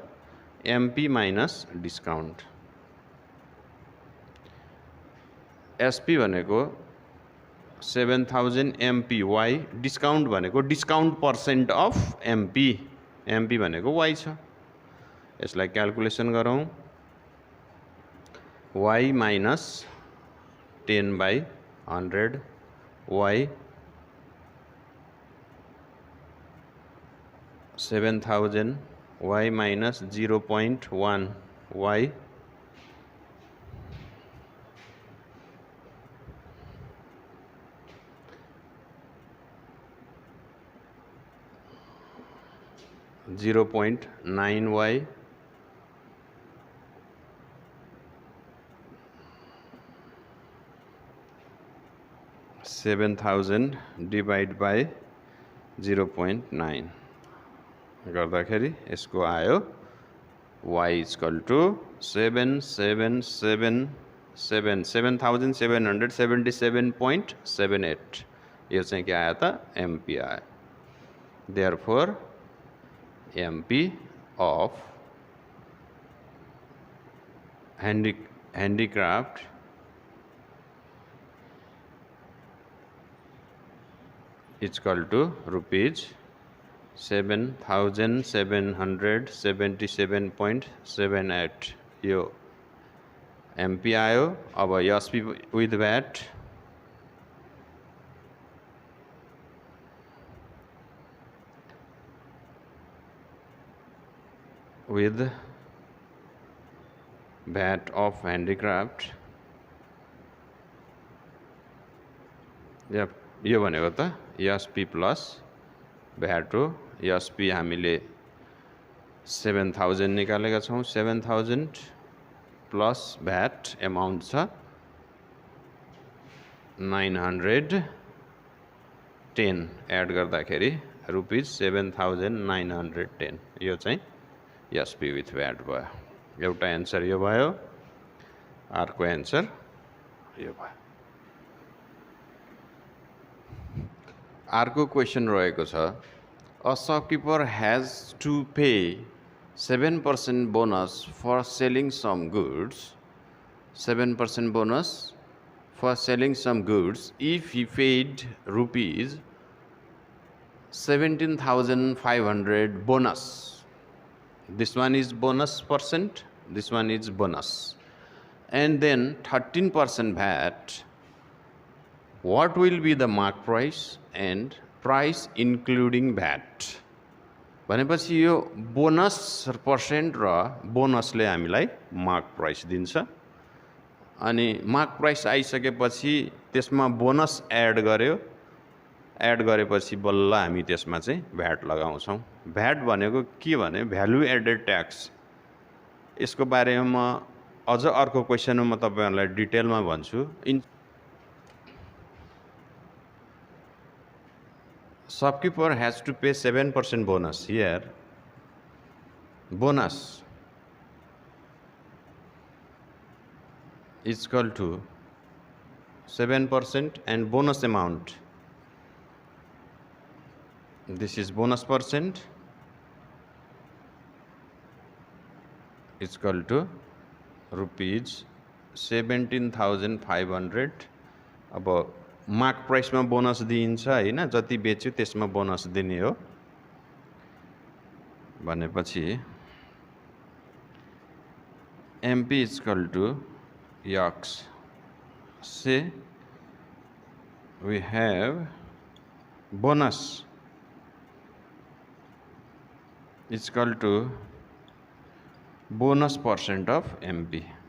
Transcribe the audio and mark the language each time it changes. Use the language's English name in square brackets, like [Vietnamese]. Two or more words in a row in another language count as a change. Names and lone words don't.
[English] MP minus discount. [Nepali] एसपी भनेको 7000 [English] MP y, [Nepali] डिस्काउन्ट भनेको [English] discount percent of MP, [Nepali] एमपी भनेको वाई छ। यसलाई क्याल्कुलेसन गरौँ। [English] y minus 10/100 y 7000 y minus 0.1 y 0.9 y 7000 divide by 0.9 [Nepali] गर्दाखेरि यसको आयो [English] y equal to [Nepali] 7777 यो चाहिँ के आयो त? एमपी आयो। [English] therefore MP of handicraft equal to ₹7,777.78 [Nepali] यो एमपी आयो। [English] अब SP with VAT with VAT of handicraft [Nepali] यो भनेको त [English] SP plus VAT हो। [Nepali] एसपी हामीले 7000 निकालेका छौँ। 7000 [English] plus VAT amount [Nepali] छ 910 एड गर्दाखेरि ₹7,910 यो चाहिँ [English] SP with VAT [Nepali] भयो। एउटा एन्सर यो भयो, अर्को एन्सर यो भयो। अर्को क्वेसन रहेको छ, [English] a shopkeeper has to pay 7% bonus for selling some goods, 7% bonus for selling some goods if he paid ₹17,500 bonus. This one is bonus percent, this one is bonus, and then 13% VAT. What will be the mark price and price including VAT? [Nepali] भनेपछि यो [English] bonus percent [Nepali] र बोनसले हामीलाई [English] mark price [Nepali] दिन्छ। अनि [English] mark price [Nepali] आइसकेपछि त्यसमा बोनस एड गर्यो। एड गरेपछि बल्ल हामी त्यसमा चाहिँ भ्याट लगाउँछौँ। भ्याट भनेको के भने [English] value added tax. [Nepali] यसको बारेमा म अझ अर्को क्वेसनमा म तपाईहरुलाई डिटेलमा भन्छु। [English] Shopkeeper has to pay 7% bonus. Here bonus is equal to 7% and bonus amount. This is bonus percent is equal to ₹17,500। [Nepali] अब [English] mark priceमा [Nepali] बोनस दिइन्छ हैन, जति बेच्यो त्यसमा बोनस दिने हो। [English] भनेपछि MP is equal to x say we have bonus is equal to bonus percent of MP.